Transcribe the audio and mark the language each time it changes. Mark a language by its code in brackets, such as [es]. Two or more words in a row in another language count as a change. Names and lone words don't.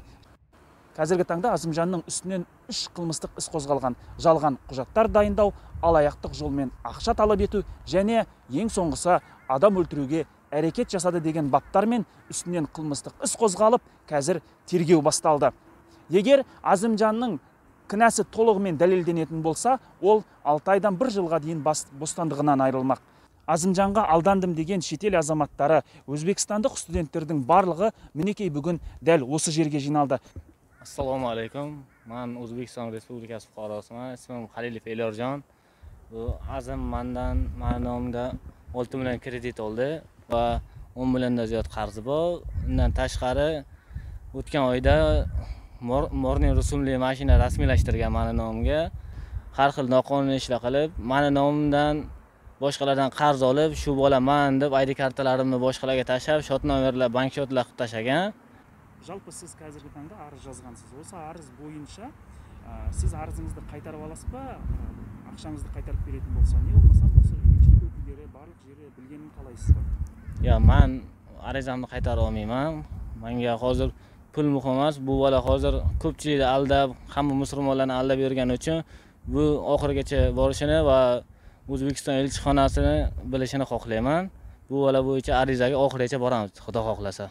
[kk] Қазіргі таңда Азымжанның үстінен 3 қылмыстық іс қозғалған: жалған құжаттар дайындау, алаяқтық жолмен ақша талап ету және ең соңғысы адам өлтіруге әрекет жасады деген баптармен үстінен қылмыстық іс қозғалып, қазір тергеу басталды. Егер Азымжанның кінәсі толығымен дәлелденетін болса, ол 6 айдан 1 жылға дейін бостандығынан айырылмақ. Азымжанға алдандым деген шетел азаматтары, өзбекстандық студенттердің барлығы мінекей бүгін дәл осы жерге жиналды. [uz] Assalomu alaykum. Men O'zbekiston Respublikasi fuqarosiman. Ismim Halilov Elyorjon. Bu Azim mendan meni nomimda 6 million kredit oldi va 10 milliondan ziyod qarzi bor. Undan tashqari o'tgan oyda Morning rusumli mashina rasmiylashtirgan meni nomimga. Har xil noqonuniy ishlar qilib, meni nomimdan boshqalardan qarz olib, shu bo'laman deb ID kartalarimni boshqalarga tashlab, shotnomerlar, bank shotlar qilib tashlagan. [kk] Жалпы сіз қазіргі таңда арыз жазғансыз. Осы арыз бойынша сіз арызыңызды қайтарып аласыз ба? Ақшаңызды қайтарып беретін болса, не болмаса осы елшілік өкілдері барлық жері білгенін қалайсыз ба? [uz] Ya, men arizamni qaytara olmayman. Menga hozir pul muhim emas. Bu bola hozir ko'pchilikni aldab, hamma musulmonlarni aldab yurgani uchun bu oxirigacha borishini va O'zbekiston elchixonasini bilishini xohlayman. Bu bola bo'yicha arizaga oxirigacha boramiz, Xudo xohlasa.